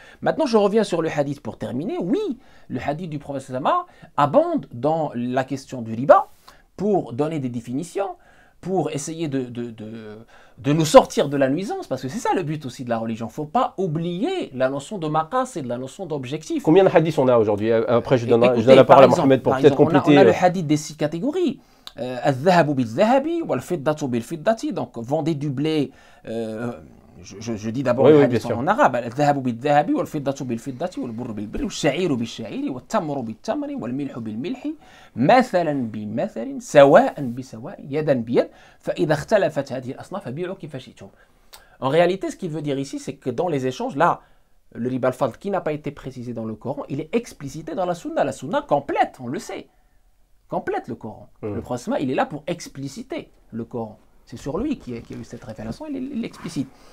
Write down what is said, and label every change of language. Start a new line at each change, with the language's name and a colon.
French: Maintenant, je reviens sur le hadith pour terminer. Oui, le hadith du prophète Sama abonde dans la question du riba pour donner des définitions, pour essayer de nous sortir de la nuisance, parce que c'est ça le but aussi de la religion. Il ne faut pas oublier la notion de maqas et de la notion d'objectif. Combien de hadiths on a aujourd'hui? Après, je donne la parole à Mohamed pour peut-être compléter. On a le hadith des 6 catégories.
Arabic: Al-dhahabu bil-dhahabi wal-fiddatu bil-fiddati.
French: Donc, vendez du blé... je dis d'abord le hadith en arabe.
Arabic: Al-dhahabu bil-dhahabi wal-fiddatu bil-fiddati wal-burru bil-burri wal-sha'iru bil-sha'iri wal-tamru bil-tamri wal-milhu bil-milhi مثلا بمثل سواء بسواء يدا بيد فإذا اختلفت هذه الأصناف فبيعوا كيف شئتم.
French: En réalité, ce qu'il veut dire ici, c'est que dans les échanges, là, le riba al-fadl qui n'a pas été précisé dans le Coran, il est explicité dans la sunna. La sunna complète, on le sait, complète le Coran. Le prophète, il est là pour expliciter le Coran. C'est sur lui qui a eu cette révélation, il l'explicite.